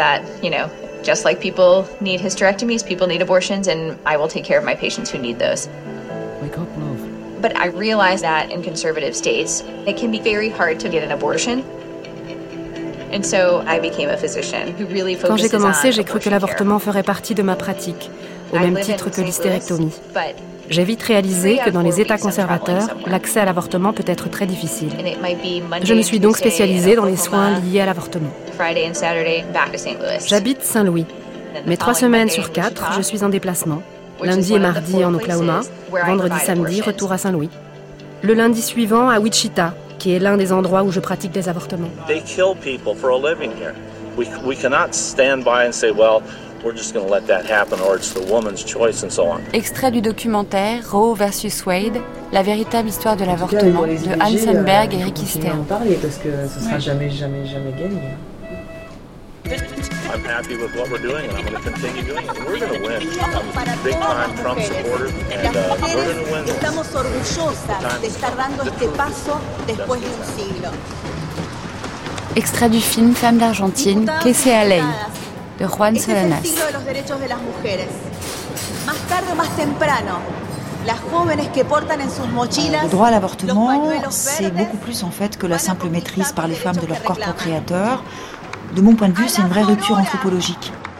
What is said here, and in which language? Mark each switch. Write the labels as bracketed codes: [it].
[en] That, you know, just like people need hysterectomies, people need abortions, and I will take care of my patients who need those. Wake up, love. But I realize that in conservative states, it can be very hard to get an abortion. And so I became a physician who really focuses on. [fr] Quand j'ai commencé, j'ai cru que l'avortement ferait partie de ma pratique, au même titre que l'hystérectomie. J'ai vite réalisé que dans les États conservateurs, l'accès à l'avortement peut être très difficile. Je me suis donc spécialisée dans les soins liés à l'avortement. J'habite Saint-Louis, mais trois semaines sur quatre, je suis en déplacement. Lundi et mardi en Oklahoma, vendredi, samedi, retour à Saint-Louis. Le lundi suivant à Wichita, qui est l'un des endroits où je pratique des avortements. [en] They kill people for a living here. We cannot stand by and say, well, we're just going to let that happen, or it's the woman's choice, and so on. [fr] Extrait du documentaire Roe versus Wade, la véritable histoire de l'avortement, de Anne Sandberg et Ricky Stern. On va en parler parce que ce sera jamais gagné. [en] I'm happy with what we're doing, and I'm going to continue doing it. We're going to win. I'm a big-time Trump supporter, and we're going to win. [es] Estamos orgullosas de estar dando este paso después de un siglo. [fr] Extrait du film Femme d'Argentine, Que se a ley, de Juan Solanas. [es] Este es el siglo de los derechos de las mujeres. Más tarde o más temprano. Las jóvenes que portan en sus mochilas, [fr] le droit à l'avortement, c'est beaucoup plus en fait que la simple maîtrise par les femmes de leur corps procréateur. De mon point de vue, c'est une vraie rupture anthropologique.